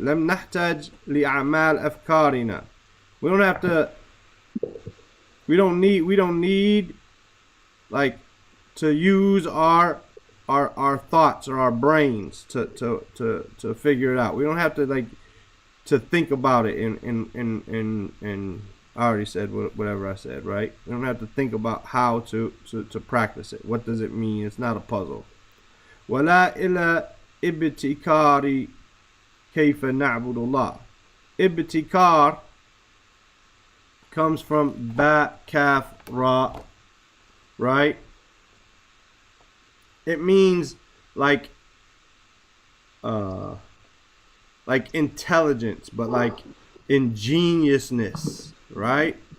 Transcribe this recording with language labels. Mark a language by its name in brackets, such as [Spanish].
[Arabic] لم نحتاج لأعمال أفكارنا. [English] We don't need like to use our thoughts or our brains to figure it out. We don't have to to think about it in I already said whatever I said, right? We don't have to think about how to practice it. What does it mean? It's not a puzzle. [Arabic] ولا إلى ابتكار كيف نعبد الله. [English] Ibtikar comes from ba, kaf, ra, right? It means like intelligence, but like ingeniousness, right?